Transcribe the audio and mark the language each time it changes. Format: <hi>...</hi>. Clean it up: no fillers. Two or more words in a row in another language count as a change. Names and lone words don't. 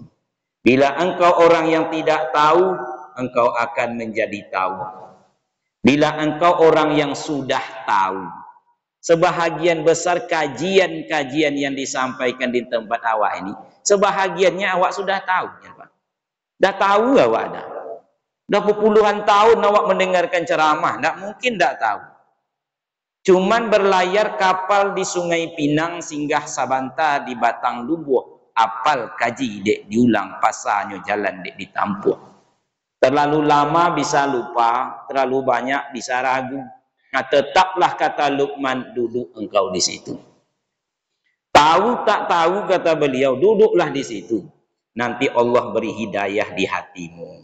<id>Bila engkau orang yang tidak tahu, engkau akan menjadi tahu. Bila engkau orang yang sudah tahu, sebahagian besar kajian-kajian yang disampaikan di tempat awak ini, sebahagiannya awak sudah tahu, ya Pak. Dah tahu awak dah. Dah berpuluhan tahun awak mendengarkan ceramah, tak mungkin tak tahu.</id> <min>Cuman berlayar kapal di Sungai Pinang singgah Sabanta di Batang Lubuh, apal kaji dek diulang pasarnya jalan dek ditampuk.</min> <id>Terlalu lama bisa lupa, terlalu banyak bisa ragu. Nah, tetaplah kata Luqman, duduk engkau di situ. Tahu tak tahu kata beliau, duduklah di situ. Nanti Allah beri hidayah di hatimu.</id>